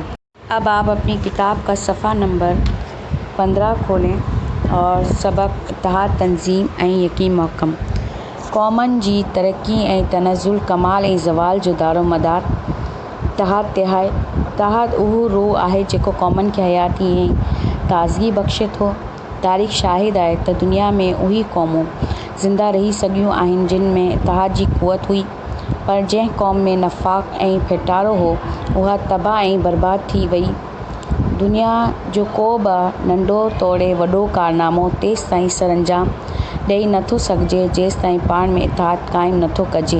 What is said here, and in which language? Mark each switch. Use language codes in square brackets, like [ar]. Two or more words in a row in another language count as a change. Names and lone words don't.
[ur] اب آپ اپنی کتاب کا صفحہ نمبر 15 کھولیں اور سبق اتحاد تنظیم یقین محکم۔ [sd] قومن جی ترقی تنزل کمال زوال جو دار و مدار اتحاد اہو روح ہے जेको क़ौमनि खे हयाती ताज़गी बख़्शे थो। तारीख़ शाहिद आहे त दुनिया में उही क़ौमूं ज़िंदा रही सघियूं आहिनि जिन में इत्तेहाद जी क़ुवत हुई, पर जंहिं क़ौम में नफ़ाक़ फिटारो हो उहा तबाह बर्बाद थी वई। दुनिया जो को बि नंढो तोड़े वॾो कारनामो तेसि ताईं सरअंजाम ॾेई नथो सघिजे जेसि ताईं पाण में इत्तेहाद क़ाइमु नथो कजे।